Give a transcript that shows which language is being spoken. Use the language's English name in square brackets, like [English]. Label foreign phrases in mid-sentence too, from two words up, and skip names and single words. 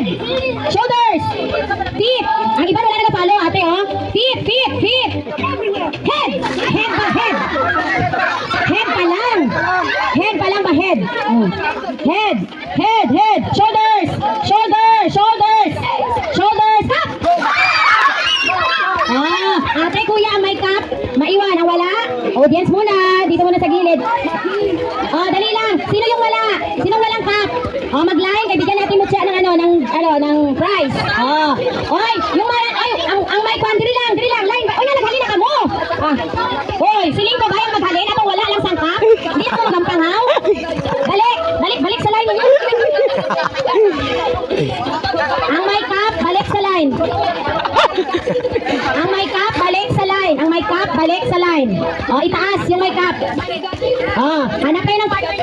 [English] Shoulders. Feet. [Filipino] Ang iba wala na nag-follow, ate, oh. [English] Feet, feet, feet. Head. Head ba? Head. [Filipino] Head pa lang. Head pa lang ba? [English] Head. Head. Head. Head. Shoulders. Shoulders. Shoulders. Shoulders. Up. [Filipino] Ate, kuya, may cup. Maiwan, ang wala. Audience muna. Dito muna sa gilid. Dali lang. Sino yung wala? Sinong walang cup? Mag-line. Kaya bigyan natin mo siya ng prize. Oy, yung mga, ay, ang [English] mic one, [Hiligaynon] diri lang. Line. Oy, naghali na ka mo. Oy, siling ko bayang maghalin. Atong wala lang sang cup. [Filipino] Hindi ako magampanghaw. Balik sa line. Ang [English] mic cup, [Filipino] balik sa line. Ang [English] mic cup, [Filipino] balik sa line. Ang [English] mic cup, [Filipino] balik sa line. Itaas yung [English] mic cup. [Filipino] Hanap kayo ng partner.